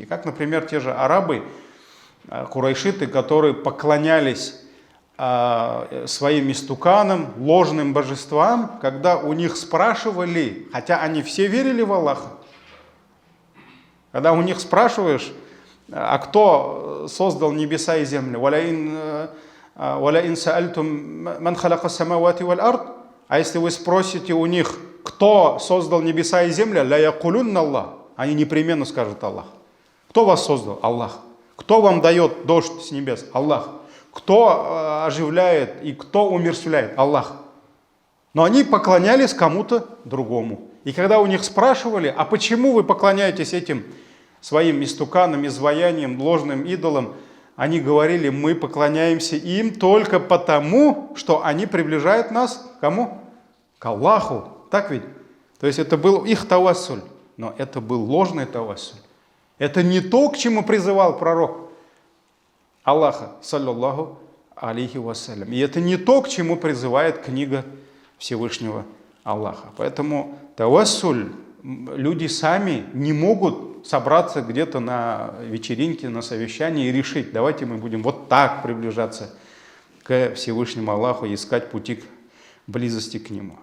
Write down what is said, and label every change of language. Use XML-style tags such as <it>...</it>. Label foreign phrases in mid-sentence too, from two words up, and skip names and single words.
<ru>Как, например, те же арабы, курайшиты, которые поклонялись своим истуканам, ложным божествам, когда у них спрашивали, хотя они все верили в Аллаха, когда у них спрашиваешь, а кто создал небеса и землю?</ru> <ar>«ولئن سألتهم من خلق السماوات والأرض».</ar> <ru>А если вы спросите у них, кто создал небеса и землю,</ru> <ar>ليقولن الله,</ar> <ru>они непременно скажут: Аллах. Кто вас создал? Аллах. Кто вам дает дождь с небес? Аллах. Кто оживляет и кто умерщвляет? Аллах. Но они поклонялись кому-то другому. И когда у них спрашивали, а почему вы поклоняетесь этим своим истуканам, изваяниям, ложным идолам, они говорили: мы поклоняемся им только потому, что они приближают нас к кому? К Аллаху. Так ведь? То есть это был их тавассуль, но это был ложный тавассуль. Это не то, к чему призывал пророк Аллаха,</ru> <ar>صلى الله عليه وسلم.</ar> <ru>И это не то, к чему призывает книга Всевышнего Аллаха. Поэтому тавассуль, люди сами не могут собраться где-то на вечеринке, на совещании и решить: давайте мы будем вот так приближаться к Всевышнему Аллаху и искать пути к близости к Нему.</ru>